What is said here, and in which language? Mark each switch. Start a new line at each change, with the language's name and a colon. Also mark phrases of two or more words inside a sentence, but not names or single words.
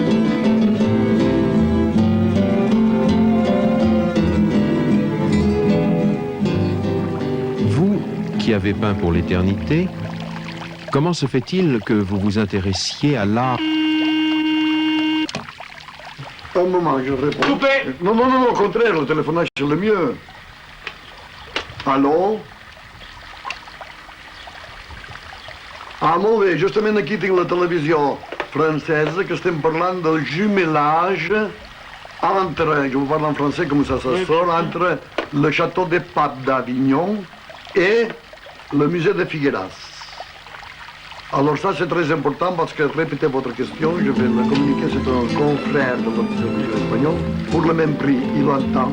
French: Vous, qui avez peint pour l'éternité, comment se fait-il que vous vous intéressiez à l'art? Un moment, je réponds. Coupé. Non, non, non, au contraire, le téléphonage c'est le mieux. Allô?
Catalan: Ah, molt bé, justament aquí tinc la televisió francesa que estem parlant del jumelage entre,
French: je vous parle en français comme ça sort, entre le château de Pape d'Avignon et le musée de Figueras. Alors ça c'est très important parce que, répétez votre question, je vais le communiquer, c'est un confrère de votre service espagnol, pour le même prix, il entend.